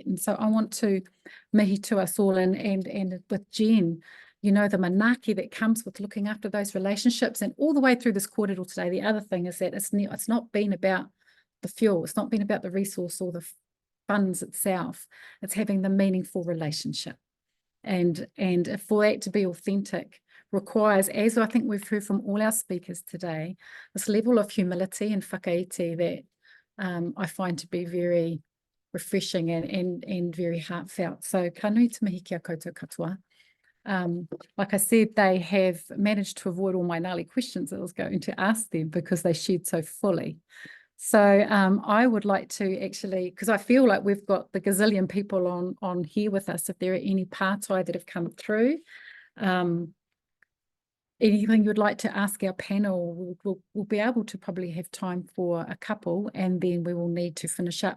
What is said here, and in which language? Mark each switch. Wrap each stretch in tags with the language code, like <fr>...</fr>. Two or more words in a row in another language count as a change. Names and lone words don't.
<en>And so I want to mihi to us all and with Jenn, you know, the manaki that comes with looking after those relationships, and all the way through this kōrero today, the other thing is that it's not been about the fuel, it's not been about the resource or the funds itself, it's having the meaningful relationship. And for that to be authentic requires, as I think we've heard from all our speakers today, this level of humility and whakaiti that I find to be very refreshing and very heartfelt.</en> <mi>So ka nui te mihi kia koutou katoa.</mi> <en>Like I said, they have managed to avoid all my gnarly questions that I was going to ask them because they shared so fully. So I would like to actually, because I feel like we've got the gazillion people on here with us, if there are any pārtai that have come through, anything you'd like to ask our panel, we'll be able to probably have time for a couple, and then we will need to finish up.</en>